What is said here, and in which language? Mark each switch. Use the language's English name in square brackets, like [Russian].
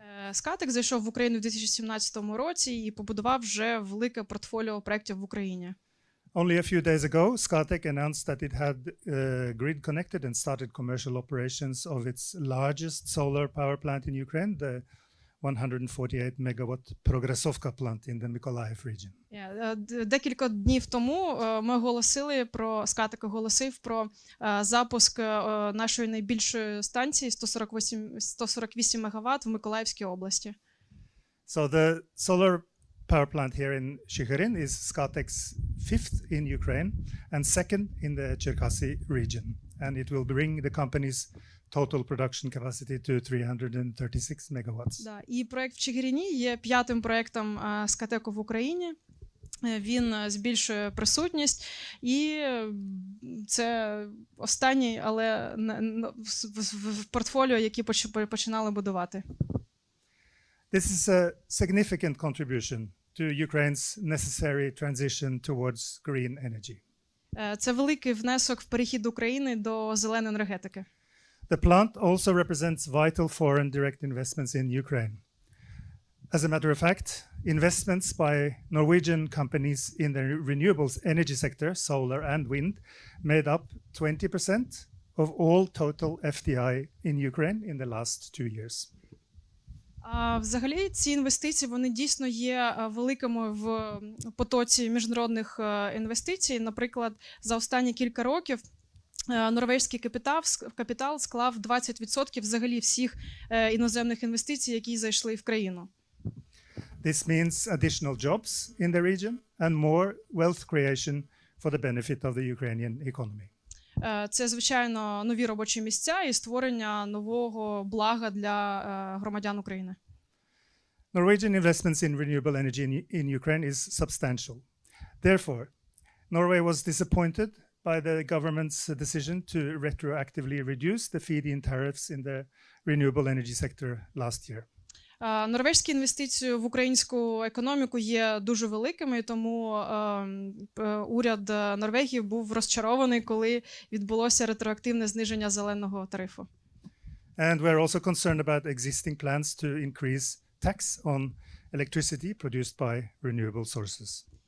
[Ukrainian] Scatec зайшов в Україну у 2017 році і побудував вже велике портфоліо проєктів в Україні. [English] Only a few days ago, Scatec announced that it had grid connected and started commercial operations of its largest solar power plant in Ukraine, the 148 megawatt Progressovka plant in the Mykolaiv region. [Ukrainian] Декілька днів тому ми оголосили Scatec оголосив про запуск нашої найбільшої станції 148 МВт в Миколаївській області. [English] So the solar power plant here in Chigirin is Scatec's fifth in Ukraine and second in the Cherkasy region, and it will bring the company's total production capacity to 336 megawatts. [Ukrainian] Да, і проект в Чигирині є п'ятим проектом Scatec в Україні. Він збільшує присутність, і це останній, але в портфоліо, які починали будувати. [English] This is a significant contribution to Ukraine's necessary transition towards green energy. [Ukrainian] Це великий внесок в перехід України до зеленої енергетики. [English] The plant also represents vital foreign direct investments in Ukraine. As a matter of fact, investments by Norwegian companies in the renewables energy sector, solar and wind, made up 20% of all total FDI in Ukraine in the last 2 years. [Ukrainian] Взагалі, ці інвестиції, вони дійсно є великими в потоці міжнародних інвестицій. Наприклад, за останні кілька років норвезький капітал склав 20% взагалі всіх іноземних інвестицій, які зайшли в країну. [English] This means additional jobs in the region and more wealth creation for the benefit of the Ukrainian economy. [Ukrainian] Це, звичайно, нові робочі місця і створення нового блага для громадян України. [English] Norwegian investments in renewable energy in Ukraine is substantial. Therefore, Norway was disappointed by the government's decision to retroactively reduce the feed-in tariffs in the renewable energy sector last year. [Ukrainian] Норвезькі інвестиції в українську економіку є дуже великими, тому уряд Норвегії був розчарований, коли відбулося ретроактивне зниження зеленого тарифу. [English] And we're also concerned about existing plans to increase tax on electricity produced by renewable sources.